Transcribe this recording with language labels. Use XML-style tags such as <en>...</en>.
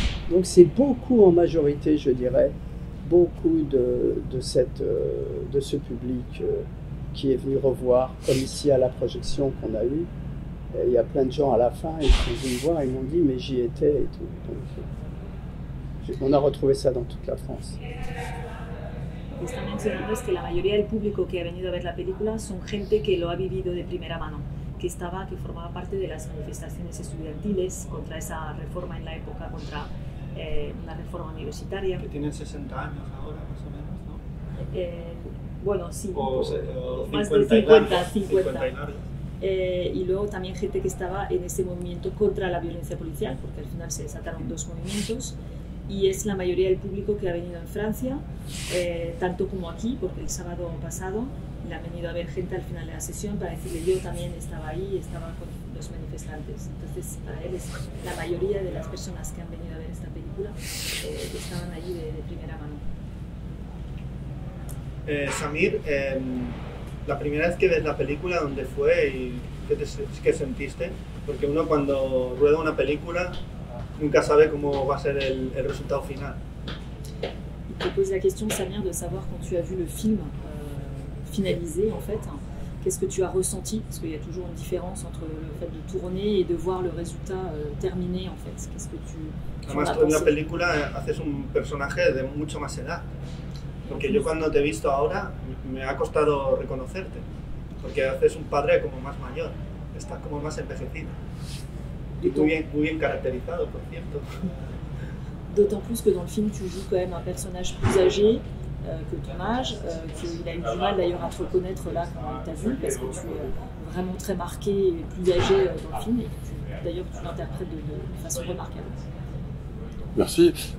<fr>Donc c'est beaucoup en majorité, je dirais, beaucoup de ce public qui est venu revoir, comme ici à la projection qu'on a eue. Il y a plein de gens à la fin, ils sont venus voir, ils m'ont dit mais j'y étais et tout. Donc, on a retrouvé ça dans toute la France.</fr> <es>Lo que está mencionando es que la mayoría del público que ha venido a ver la película son gente que lo ha vivido de primera mano, que formaba parte de las manifestaciones estudiantiles contra esa reforma en la época, contra una reforma universitaria. Que tienen 60 años ahora, más o menos, ¿no? Bueno, sí, o más 50 de 50. Y luego también gente que estaba en ese movimiento contra la violencia policial, porque al final se desataron dos movimientos. Y es la mayoría del público que ha venido en Francia, tanto como aquí, porque el sábado pasado le han venido a ver gente al final de la sesión para decirle yo también estaba ahí, estaba con los manifestantes. Entonces para él es la mayoría de las personas que han venido a ver esta película estaban allí de primera mano. Samir, la primera vez que ves la película, ¿dónde fue y qué sentiste? Porque uno cuando rueda una película nunca sabe cómo va a ser el resultado final.</es> <fr>Il te pose la question, Samir, de savoir quand tu as vu le film finalisé, en fait, qu'est-ce que tu as ressenti? Parce qu'il y a toujours une différence entre le fait de tourner et de voir le résultat terminé, en fait.</fr> <es>Además, tú en la película haces un personaje de mucho más edad. Porque yo cuando te he visto ahora me ha costado reconocerte. Porque haces un padre como más mayor. Estás como más envejecido. Y muy bien caracterizado, por cierto.</es> <fr>D'autant plus que dans le film, tu joues quand même un personnage plus âgé que ton âge, qu'il a eu du mal d'ailleurs à te reconnaître là quand il t'a vu, parce que tu es vraiment très marqué et plus âgé dans le film, et que d'ailleurs tu l'interprètes de façon remarquable. Merci.</fr>